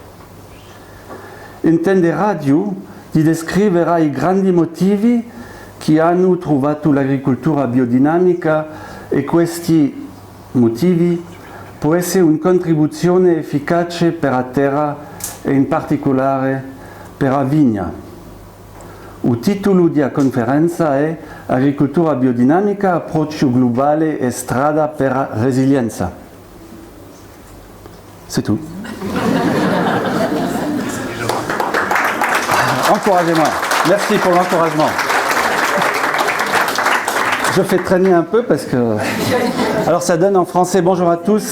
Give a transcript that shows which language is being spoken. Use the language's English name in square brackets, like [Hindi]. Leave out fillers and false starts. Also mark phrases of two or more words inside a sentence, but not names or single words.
[Italian] Intenderò di descrivere i grandi motivi che hanno trovato l'agricoltura biodinamica e questi motivi può essere una contribuzione efficace per la terra e in particolare per la vigna. Il titolo della conferenza è Agricoltura biodinamica, approccio globale e strada per la resilienza. [French] C'est tout. Encouragez-moi. Merci pour l'encouragement. Je fais traîner un peu parce que... Alors ça donne en français. Bonjour à tous.